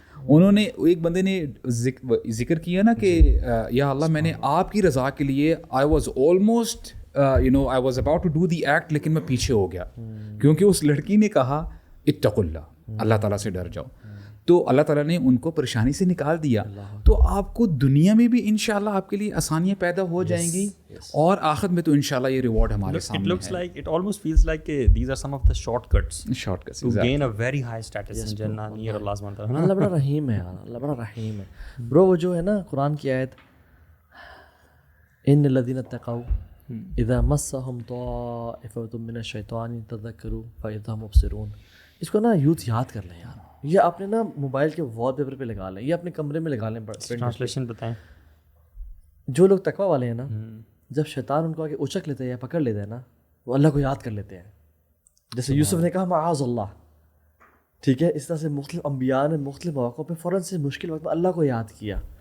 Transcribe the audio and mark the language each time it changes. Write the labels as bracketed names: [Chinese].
[Urdu] انہوں نے, ایک بندے نے ذکر کیا نا کہ یا اللہ میں نے آپ کی رضا کے لیے [English] I was almost I was about to do the act, [Urdu] لیکن میں پیچھے ہو گیا کیونکہ اس لڑکی نے کہا [Arabic] اتقوا اللہ, [Urdu] اللہ تعالیٰ سے ڈر جاؤ. تو اللہ تعالیٰ نے ان کو پریشانی سے نکال دیا. تو آپ کو دنیا میں بھی انشاءاللہ آپ کے لیے آسانیاں پیدا ہو جائیں گی, اور آخرت میں تو انشاءاللہ یہ ریوارڈ ہمارے سامنے ہے. [English] It looks like, it almost feels like these are some of the shortcuts to gain a very high status in Jannah near Allah subhanahu wa ta'ala. [Urdu] اللہ بڑا رحیم ہے یار, اللہ بڑا رحیم ہے. برو وہ جو ہے نا قرآن کی آیت, [Arabic] ان الذین اتقوا اذا مسهم طائفة من الشیطان تذکروا فاذا هم مبصرون. [Urdu] اس کو نا یوتھ یاد کر لیں یار, یہ اپنے نا موبائل کے وال پیپر پہ لگا لیں, یہ اپنے کمرے میں لگا لیں. ٹرانسلیشن بتائیں. جو لوگ تقویٰ والے ہیں نا, جب شیطان ان کو آگے اچک لیتے ہیں یا پکڑ لیتے ہیں نا, وہ اللہ کو یاد کر لیتے ہیں. جیسے یوسف نے کہا معاذ اللہ, ٹھیک ہے, اس طرح سے مختلف انبیاء نے مختلف مواقع پہ فوراً سے مشکل وقت میں اللہ کو یاد کیا.